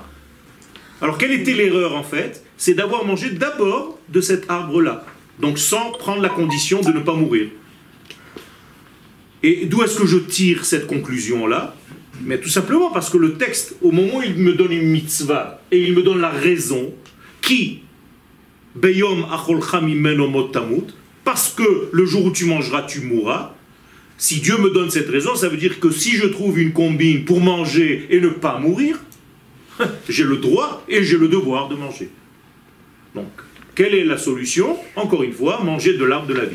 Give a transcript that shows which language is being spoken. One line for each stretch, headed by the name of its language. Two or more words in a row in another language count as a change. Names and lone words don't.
French: Alors quelle était l'erreur en fait? C'est d'avoir mangé d'abord de cet arbre-là. Donc sans prendre la condition de ne pas mourir. Et d'où est-ce que je tire cette conclusion-là? Mais tout simplement parce que le texte, au moment où il me donne une mitzvah, et il me donne la raison, qui
Hebrew: ביום אכלך ממנו מות תמות,
French: parce que le jour où tu mangeras, tu mourras. Si Dieu me donne cette raison, ça veut dire que si je trouve une combine pour manger et ne pas mourir, j'ai le droit et j'ai le devoir de manger. Donc, quelle est la solution? Encore une fois, manger de l'arbre de la vie.